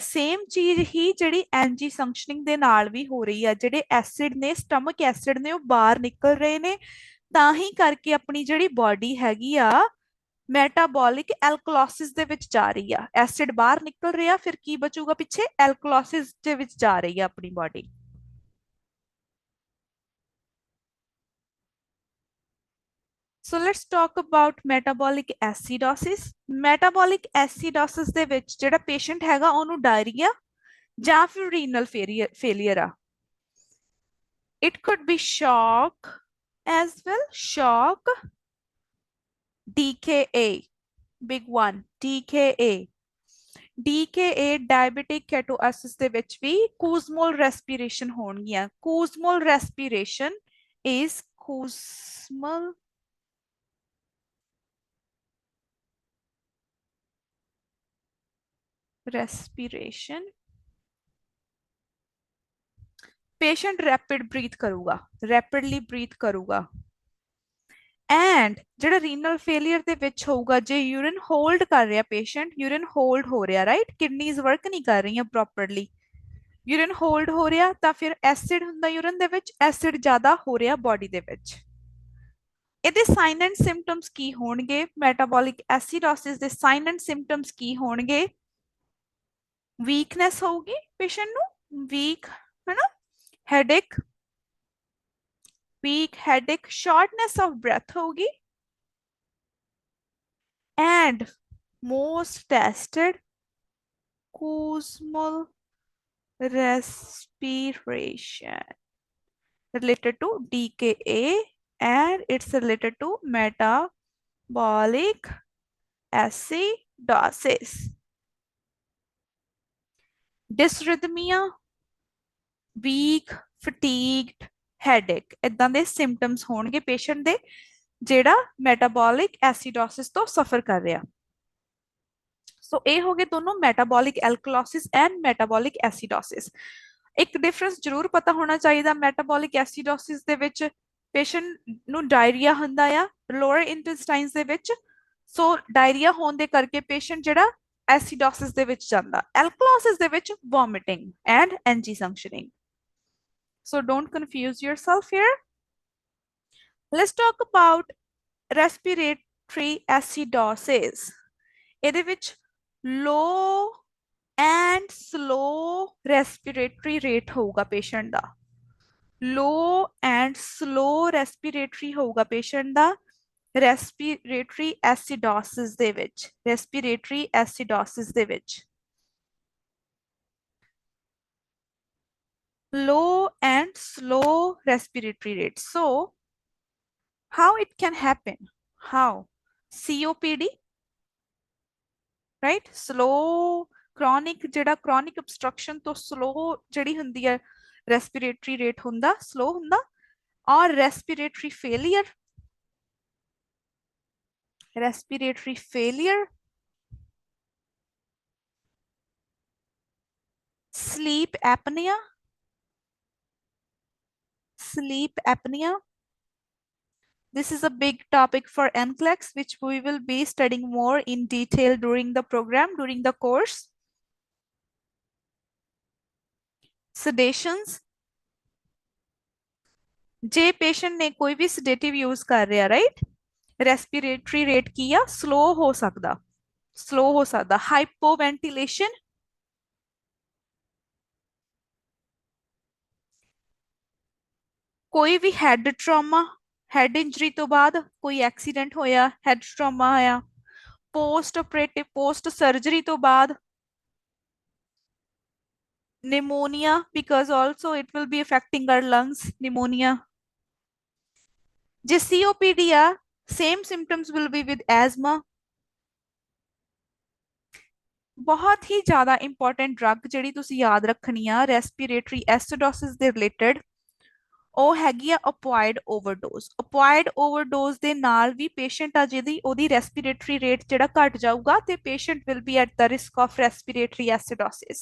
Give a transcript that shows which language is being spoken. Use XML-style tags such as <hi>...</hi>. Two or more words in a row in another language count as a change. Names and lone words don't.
<pa>ਸੇਮ ਚੀਜ਼ ਹੀ ਜਿਹੜੀ</pa> <en>NG functioning</en> <pa>ਦੇ ਨਾਲ ਵੀ ਹੋ ਰਹੀ ਆ, ਜਿਹੜੇ ਐਸਿਡ ਨੇ,</pa> <en>stomach acid</en> <pa>ਨੇ, ਉਹ ਬਾਹਰ ਨਿਕਲ ਰਹੇ ਨੇ, ਤਾਂ ਹੀ ਕਰਕੇ ਆਪਣੀ ਜਿਹੜੀ ਬਾਡੀ ਹੈਗੀ ਆ</pa> <en>metabolic alkalosis</en> <pa>ਦੇ ਵਿੱਚ ਜਾ ਰਹੀ ਆ। ਐਸਿਡ ਬਾਹਰ ਨਿਕਲ ਰਿਹਾ, ਫਿਰ ਕੀ ਬਚੂਗਾ ਪਿੱਛੇ, ਐਲਕਲੋਸਿਸ ਦੇ ਵਿੱਚ ਜਾ ਰਹੀ ਆ ਆਪਣੀ ਬਾਡੀ।</pa> <en>So let's talk about metabolic acidosis. Metabolic acidosis</en> <pa>ਦੇ ਵਿੱਚ ਜਿਹੜਾ ਪੇਸ਼ੈਂਟ ਹੈਗਾ ਉਹਨੂੰ ਡਾਇਰੀਆ ਜਾਂ ਫਿਰ</pa> <en>renal failure</en> <pa>ਆ।</pa> <en>It could be shock as well. Shock, DKA, big one, DKA. DKA diabetic ketoacidosis</en> <pa>ਦੇ ਵਿੱਚ ਵੀ</pa> <en>Kussmaul respiration</en> <pa>ਹੋਣਗੀਆਂ.</pa> <en>ਕੂਜ਼ਮੋਲ respiration is ਕੂਜ਼ਮੋਲ respiration. Patient rapid breathe ਕਰੂਗਾ, rapidly breathe ਕਰੂਗਾ.</en> <pa>ਐਂਡ ਜਿਹੜਾ</pa> <en>renal failure</en> <pa>ਦੇ ਵਿੱਚ ਹੋਊਗਾ, ਜੇ</pa> <en>urine hold</en> <pa>ਕਰ ਰਿਹਾ ਪੇਸ਼ੈਂਟ,</pa> <en>urine hold</en> <pa>ਹੋ ਰਿਹਾ,</pa> <en>right, kidneys work</en> <pa>ਨਹੀਂ ਕਰ ਰਹੀਆਂ ਪ੍ਰੋਪਰਲੀ,</pa> <en>urine hold</en> <pa>ਹੋ ਰਿਹਾ, ਤਾਂ ਫਿਰ ਐਸਿਡ ਹੁੰਦਾ ਯੂਰਿਨ ਦੇ ਵਿੱਚ, ਐਸਿਡ ਜ਼ਿਆਦਾ ਹੋ ਰਿਹਾ ਬੋਡੀ ਦੇ ਵਿੱਚ. ਇਹਦੇ</pa> <en>sign and symptoms</en> <pa>ਕੀ ਹੋਣਗੇ?</pa> <en>metabolic acidosis</en> <pa>ਦੇ</pa> <en>sign and symptoms</en> <pa>ਕੀ ਹੋਣਗੇ? ਵੀਕਨੈਸ ਹੋਊਗੀ ਪੇਸ਼ੈਂਟ ਨੂੰ, ਵੀਕ ਹੈ ਨਾ, ਹੈਡੇਕ,</pa> <en>weak headache, shortness of breath होगी, and most tested Kussmaul respiration related to DKA, and it's related to metabolic acidosis. Dysrhythmia, weak, fatigued, headache,</en> <pa>ਇਦਾਂ ਦੇ ਸਿੰਪਟਮਸ ਹੋਣਗੇ ਪੇਸ਼ੈਂਟ ਦੇ ਜਿਹੜਾ</pa> <en>metabolic acidosis</en> <pa>ਤੋਂ ਸਫਰ ਕਰ ਰਿਹਾ. ਸੋ ਇਹ ਹੋ ਗਏ ਦੋਨੋਂ</pa> <en>metabolic alkalosis and metabolic acidosis.</en> <pa>ਇੱਕ ਡਿਫਰੈਂਸ ਜ਼ਰੂਰ ਪਤਾ ਹੋਣਾ ਚਾਹੀਦਾ,</pa> <en>metabolic acidosis</en> <pa>ਦੇ ਵਿੱਚ ਪੇਸ਼ੈਂਟ ਨੂੰ ਡਾਇਰੀਆ ਹੁੰਦਾ ਆ</pa> <en>lower intestines</en> <pa>ਦੇ ਵਿੱਚ, ਸੋ ਡਾਇਰੀਆ ਹੋਣ ਦੇ ਕਰਕੇ ਪੇਸ਼ੈਂਟ ਜਿਹੜਾ ਐਸਿਡੋਸਿਸ ਦੇ ਵਿੱਚ ਜਾਂਦਾ, ਐਲਕਲੋਸਿਸ ਦੇ ਵਿੱਚ</pa> <en>vomiting and NG suctioning. So don't confuse yourself here. Let's talk about respiratory acidosis.</en> <pa>ਇਹਦੇ ਵਿੱਚ</pa> <en>low and slow respiratory rate ਹੋਊਗਾ patient ਦਾ. Low and slow respiratory ਹੋਊਗਾ patient ਦਾ respiratory acidosis</en> <pa>ਦੇ ਵਿੱਚ.</pa> <en>Respiratory acidosis</en> <pa>ਦੇ ਵਿੱਚ.</pa> <en>Low and slow respiratory rate. So, how it can happen? How? COPD, right? Slow chronic ਜਿਹੜਾ chronic obstruction ਤੋਂ slow</en> <pa>ਜਿਹੜੀ ਹੁੰਦੀ ਹੈ</pa> <en>respiratory rate ਹੁੰਦਾ, slow ਹੁੰਦਾ, or respiratory failure. Respiratory failure. Sleep apnea. Sleep apnea. This is a big topic for NCLEX, which we will be studying more in detail during the program, during the course. Sedations.</en> <pa>ਜੇ patient ਨੇ ਕੋਈ ਵੀ</pa> <en>sedative use</en> <pa>ਕਰ ਰਿਹਾ, right?</pa> <en>Respiratory rate</en> <pa>ਕੀ ਆ? Slow ਹੋ ਸਕਦਾ. Slow ਹੋ ਸਕਦਾ. Hypoventilation. ਕੋਈ ਵੀ</pa> <en>head trauma, head injury</en> <pa>ਤੋਂ ਬਾਅਦ ਕੋਈ accident ਹੋਇਆ,</pa> <en>head trauma ਆਇਆ, post operative, post surgery</en> <pa>ਤੋਂ ਬਾਅਦ</pa> <en>pneumonia, because also it will be affecting our lungs, pneumonia.</en> <pa>ਜੇ COPD ਆ,</pa> <en>same symptoms will be with asthma.</en> <pa>ਬਹੁਤ ਹੀ ਜ਼ਿਆਦਾ</pa> <en>important drug</en> <pa>ਜਿਹੜੀ ਤੁਸੀਂ ਯਾਦ ਰੱਖਣੀ ਆ</pa> <en>respiratory acidosis</en> <pa>ਦੇ ਰਿਲੇਟਡ, ਉਹ ਹੈਗੀ ਆ</pa> <en>opioid overdose. opioid overdose</en> <pa>ਦੇ ਨਾਲ ਵੀ ਪੇਸ਼ੈਂਟ ਆ ਜਿਹਦੀ ਉਹਦੀ</pa> <en>respiratory rate</en> <pa>ਜਿਹੜਾ ਘਟ ਜਾਊਗਾ ਤੇ</pa> <en>patient will be at the risk of respiratory acidosis.</en>